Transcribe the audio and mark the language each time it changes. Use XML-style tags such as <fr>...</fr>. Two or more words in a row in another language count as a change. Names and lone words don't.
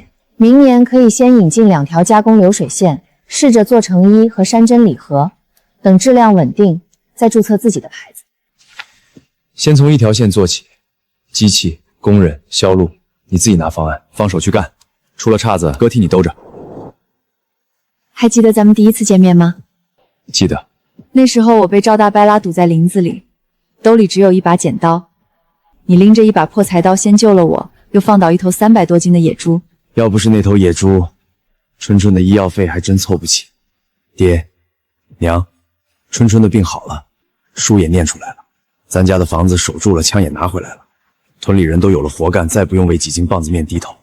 <zh>明年可以先引進2條加工流水線，試着做成衣和山珍禮盒，等質量穩定，再註冊自己的牌子。先從一條線做起，機器、工人、銷路，你自己拿方案，放手去幹。出了岔子，哥替你兜着。還記得咱們第一次見面嗎？記得。那時候我被趙大伯拉堵在林子裡，兜裡只有一把剪刀，你拎着一把破柴刀先救了我，又放倒一頭300多斤的野豬。要不是那頭野豬，春春的醫藥費還真湊不起。爹，娘，春春的病好了，書也念出來了，咱家的房子守住了，槍也拿回來了，屯裡人都有了活幹，再不用為幾斤棒子麵低頭。</zh>